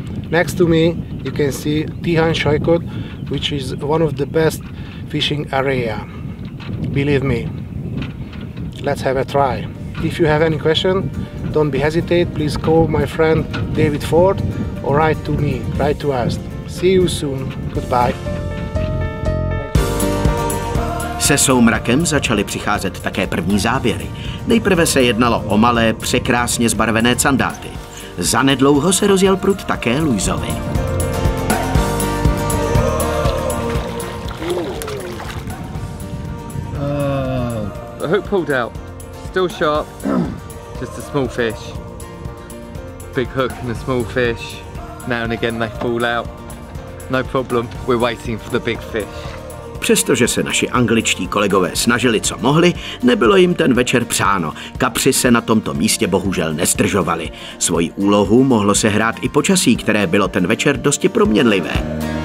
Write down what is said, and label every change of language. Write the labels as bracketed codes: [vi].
[en] Next to me you can see Tihan Saikot, which is one of the best fishing area. Believe me, let's have a try. If you have any question, don't be hesitate, please call my friend David Ford or write to me, write to us. See you soon. Goodbye. [cs] Se soumrakem začaly přicházet také první záběry. Nejprve se jednalo o malé, překrásně zbarvené candáty. Zanedlouho se rozjel prut také Luisovi. [en] The hook pulled out. Still sharp. Just a small fish. Big hook and a small fish. Now and again they fall out. No problem, we're waiting for the big fish. [cs] Přestože se naši angličtí kolegové snažili, co mohli, nebylo jim ten večer přáno. Kapři se na tomto místě bohužel nezdržovali. Svoji úlohu mohlo sehrát i počasí, které bylo ten večer dosti proměnlivé.